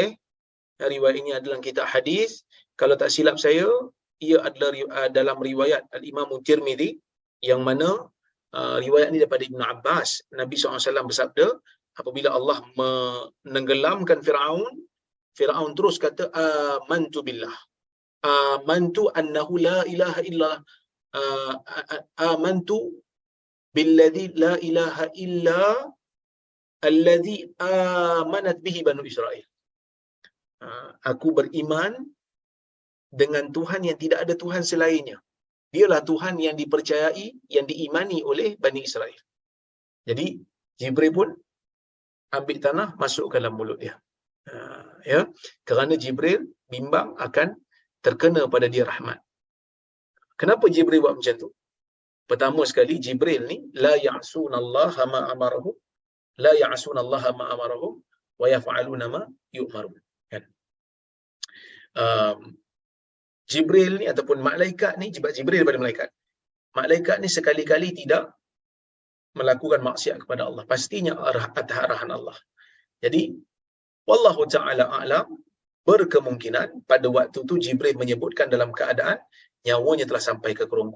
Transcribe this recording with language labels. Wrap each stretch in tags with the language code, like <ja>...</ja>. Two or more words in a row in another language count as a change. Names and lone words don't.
<ms>Riwayat ini adalah kitab hadis. Kalau tak silap saya, ia adalah dalam riwayat Al-Imam Tirmizi, yang mana riwayat ini daripada Ibn Abbas. Nabi SAW bersabda, apabila Allah menenggelamkan Fir'aun terus kata,</ms> <ar>آمنت بالله، آمنت أنه لا إله إلا، آمنت بالذي لا إله إلا الذي آمنت به بنو إسرائيل.</ar> <ms>Aku beriman dengan Tuhan yang tidak ada Tuhan selainnya. Dialah Tuhan yang dipercayai, yang diimani oleh Bani Israel. Jadi Jibril pun ambil tanah masuk ke dalam mulut dia. Kerana Jibril bimbang akan terkena pada dia rahmat. Kenapa Jibril buat macam tu? Pertama sekali, Jibril ni</ms> <ar>لا يعصون الله ما أمرهم، لا يعصون الله ما أمرهم ويفعلون ما يؤمرون.</ar> <ms>Kan? um, Jibril ni ataupun malaikat ni, Jibril daripada malaikat. Malaikat ni sekali-kali tidak melakukan maksiat kepada Allah. Pastinya atas arahan Allah. Jadi,</ms> <ar>والله تعالى أعلم,</ar> <ms>berkemungkinan pada waktu tu Jibril menyebutkan dalam keadaan nyawanya telah sampai ke kerongkong.</ms>